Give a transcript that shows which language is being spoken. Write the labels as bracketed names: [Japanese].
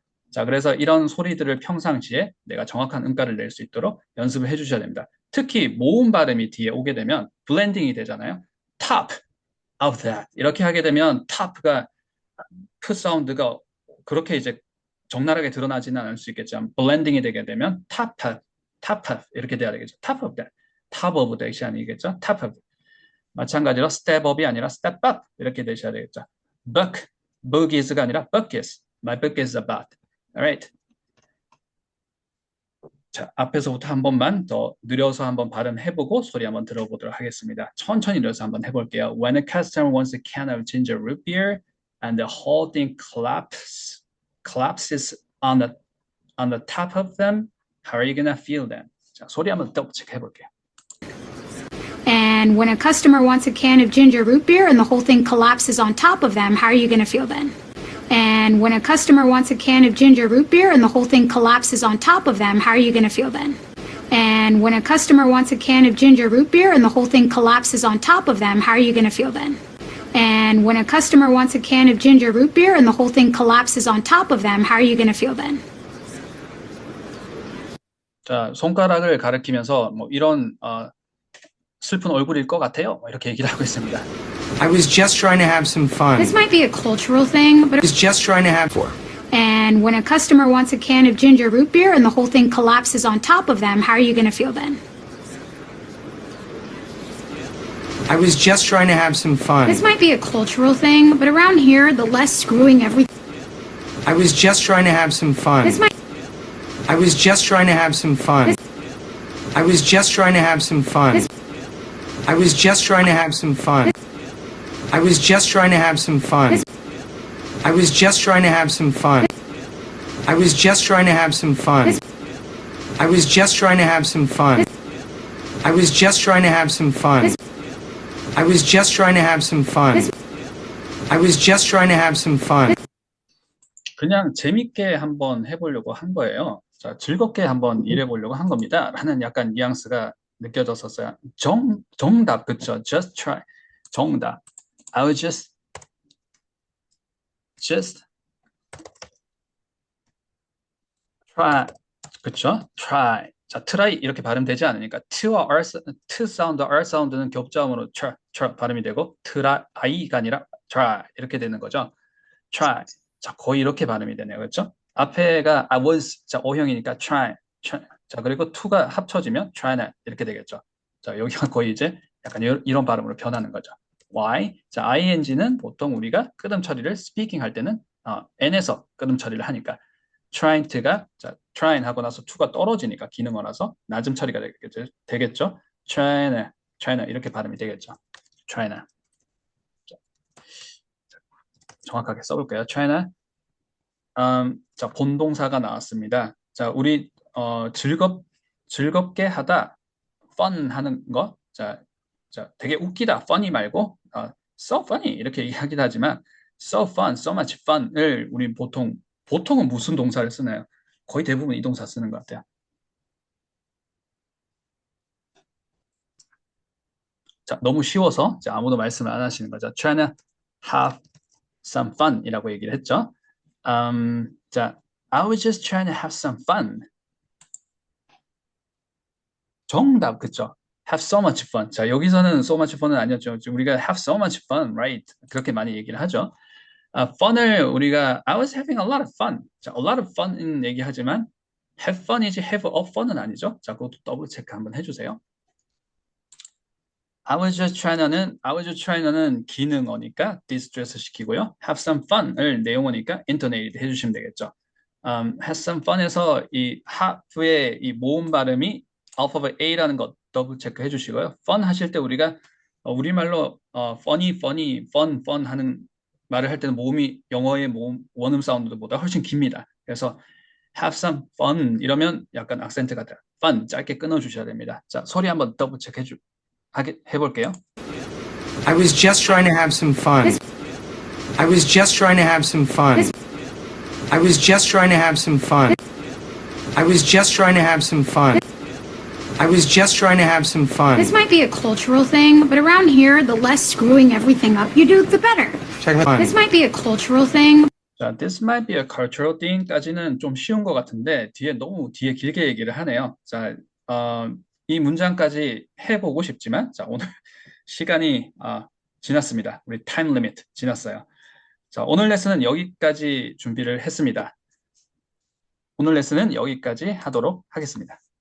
[Korean] 자, 그래서 이런 소리들을 평상시에 내가 정확한 음가를 낼 수 있도록 연습을 해주셔야 됩니다. 특히 모음 발음이 뒤에 오게 되면 블렌딩이 되잖아요. [English] top of that [Korean] 이렇게 하게 되면 top가 크 사운드가 그렇게 이제 적나라하게 드러나지는 않을 수 있겠지만 블렌딩이 되게 되면 top of 이렇게 돼야 되겠죠. [English] top of that, top of that [Korean] 이 아니겠죠. [English] top of. [Korean] 마찬가지로 [English] step up [Korean] 이 아니라 step up 이렇게 되셔야 되겠죠. [English] book, boogies [Korean] 가 아니라 [English] buckets. My book is about. Alright. [Korean] 자, 앞에서부터 한 번만 더 느려서 한번 발음해보고 소리 한번 들어보도록 하겠습니다. 천천히 느려서 한번 해볼게요. [English] When a customer wants a can of ginger root beer and the whole thing collapses on the top of them, how are you gonna feel then? [Korean] 자, 소리 한번 더블 체크 해볼게요. [English] And when a customer wants a can of ginger root beer and the whole thing collapses on top of them, how are you going to feel then? And when a customer wants a can of ginger root beer and the whole thing collapses on top of them, how are you going to feel then? And when a customer wants a can of ginger root beer and the whole thing collapses on top of them, how are you going to feel then? And when a customer wants a can of ginger root beer and the whole thing collapses on top of them, how are you going to feel then? [Korean] 자, 손가락을 가리키면서 뭐 이런 슬픈 얼굴일 것 같아요. 이렇게 얘기를 하고 있습니다. [English] I was just trying to have some fun. This might be a cultural thing, but I was just trying to have fun. and when a customer wants a can of ginger root beer and the whole thing collapses on top of them, how are you going to feel then? I was just trying to have some fun. This might be a cultural thing, but around here, the less screwing everything. I was just trying to have some fun. This might. I was just trying to have some fun. I was just trying to have some fun. I was just trying to have some fun. I was just trying to have some fun. I was just trying to have some fun. I was just trying to have some fun. I was just trying to have some fun. I was just trying to have some fun. I was just trying to have some fun. I was just trying to have some fun. [Korean] 그냥 재밌게 한번 해보려고 한 거예요. 자, 즐겁게 한번 일해보려고 한 겁니다. 라는 약간 뉘앙스가 느껴졌었어요. 정답, 그쵸? [English] Just try. [Korean] 정답. [English] I was just try. [Korean] 그쵸? [English] try. [Korean] 자, try 이렇게 발음되지 않으니까 t와 t 사운드, r 사운드는 겹자음으로 try 발음이 되고 try가 아니라 try 이렇게 되는 거죠. [English] try. [Korean] 자, 거의 이렇게 발음이 되네요. 그렇죠? 앞에가 I was 자, O형이니까 try. 자, 그리고 to가 합쳐지면 try나 이렇게 되겠죠. 자, 여기가 거의 이제 약간 이런 발음으로 변하는 거죠. [English] Why? [Korean] 자, ing는 보통 우리가 끄듬 처리를 speaking 할 때는 n에서 끄듬 처리를 하니까 [English] trying to [Korean] 가 자, trying 하고 나서 to가 떨어지니까 기능어라서 낮음 처리가 되겠죠. try나 이렇게 발음이 되겠죠. try나. 정확하게 써볼까요? try나. 자, 본동사가 나왔습니다. 자, 우리 즐겁게 하다, fun 하는 거. 자, 되게 웃기다, funny 말고 so funny 이렇게 이야기도 하지만 so fun, [English] so much fun [Korean] 을 우리 보통은 무슨 동사를 쓰나요? 거의 대부분 이 동사 쓰는 것 같아요. 자, 너무 쉬워서 자, 아무도 말씀을 안 하시는 거죠. [English] trying to have some fun [Korean] 이라고 얘기를 했죠. [English] 자, I was just trying to have some fun. [Korean] 정답, 그쵸? [English] have so much fun. [Korean] 자, 여기서는 so much fun은 아니었죠. [English] 우리가 have so much fun, right? [Korean] 그렇게 많이 얘기를 하죠. fun을 우리가 [English] I was having a lot of fun. [Korean] 자, a lot of fun은 얘기하지만 have fun이지 [English] have a fun [Korean] 은 아니죠. 자, 그것도 더블 체크 한번 해주세요. [English] I was just trying [Korean] 는 기능어니까 [English] distress 시키고요. have some fun [Korean] 을 내용어니까 intonate 해주시면 되겠죠. have some fun에서 이 have의 이 모음 발음이 alphabet A라는 것 더블 체크 해주시고요. fun 하실 때 우리가 우리말로 funny, fun 하는 말을 할 때는 모음이 영어의 모음 원음 사운드보다 훨씬 깁니다. 그래서 [English] have some fun [Korean] 이러면 약간 악센트가 돼요. fun 짧게 끊어주셔야 됩니다. 자, 소리 한번 더블 체크 해볼게요. [English] I was just trying to have some fun. I was just trying to have some fun. I was just trying to have some fun. I was just trying to have some fun. I was just trying to have some fun. This might be a cultural thing, but around here, the less screwing everything up you do, the better. Check my This fun. might be a cultural thing. [Korean] 자, [English] this might be a cultural thing [Korean] 까지는 좀 쉬운 것 같은데 너무 뒤에 길게 얘기를 하네요. 자, 이 문장까지 해보고 싶지만 자, 오늘 시간이 지났습니다. 우리 타임 리미트 지났어요. 자, 오늘 레슨은 여기까지 준비를 했습니다. 오늘 레슨은 여기까지 하도록 하겠습니다.